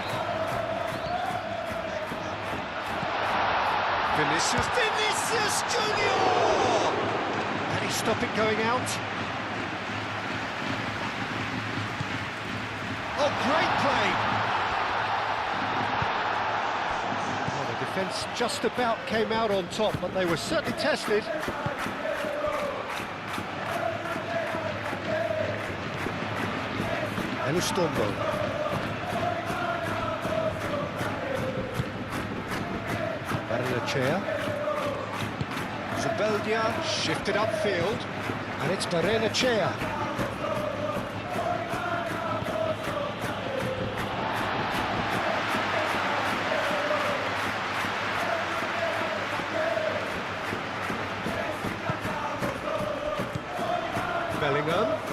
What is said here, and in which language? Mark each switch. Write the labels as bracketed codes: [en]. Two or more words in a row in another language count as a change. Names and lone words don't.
[en] Vinicius Junior! Can he stop it going out? Oh, great play! Defence just about came out on top, but they were certainly tested. Elustombo. Barrenechea. Zubeldia shifted upfield, and it's Barrenechea. Bellingham.